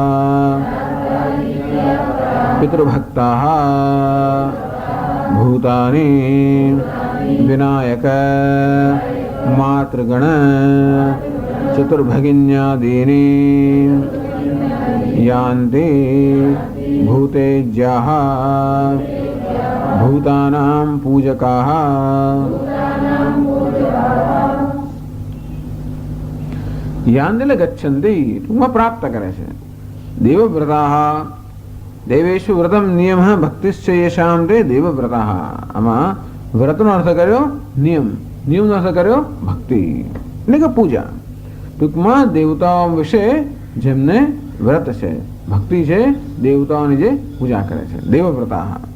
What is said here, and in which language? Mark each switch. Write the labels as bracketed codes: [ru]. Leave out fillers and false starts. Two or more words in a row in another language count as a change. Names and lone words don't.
[sa] पितृभक्ताः भूतानि विनायक मातृगण चतुर्भगिन्यादीनि यान्ति भूतेज्याः भूतानां पूजकाः यान्ति गच्छन्ति, [gu] ટૂંકમાં પ્રાપ્ત કરે છે. [sa] દેવવ્રતાઃ, દેવેશુ વ્રતમ નિયમ ભક્તિશ્ચ યેષામ તે દેવવ્રતાઃ. [gu] આમાં વ્રતનો અર્થ કર્યો નિયમ, નિયમનો અર્થ કર્યો ભક્તિ એટલે કે પૂજા. ટૂંકમાં દેવતાઓ વિશે જેમને વ્રત છે, ભક્તિ છે, દેવતાઓની જે પૂજા કરે છે, દેવવ્રતાઃ.